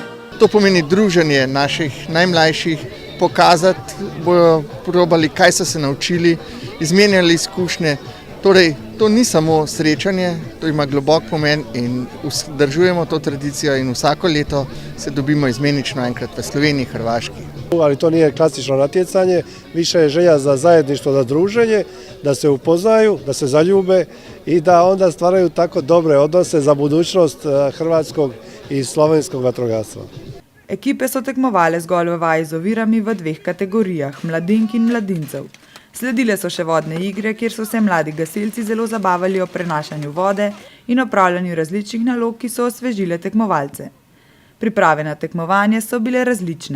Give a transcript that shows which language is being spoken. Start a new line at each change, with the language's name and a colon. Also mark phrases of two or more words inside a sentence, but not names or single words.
Slovenian: To pomeni druženje naših najmlajših, pokazati, bojo probali, kaj so se naučili, izmenjali izkušnje. Torej, to ni samo srečanje, to ima globok pomen in vzdržujemo to tradicijo in vsako leto se dobimo izmenično enkrat v Sloveniji, Hrvaški.
Croatian: Ali to nije klasično natjecanje, više je želja za zajedništvo, za druženje, da se upoznaju, da se zaljube i da onda stvaraju tako dobre odnose za budućnost hrvatskog i slovenskog vatrogastva.
Slovenian: Ekipe so tekmovale zgolj v vaji z ovirami v dveh kategorijah, mladink in mladincev. Sledile so še vodne igre, kjer so se mladi gasilci zelo zabavali o prenašanju vode in opravljanju različnih nalog, ki so osvežile tekmovalce. Priprave na tekmovanje so bile različne.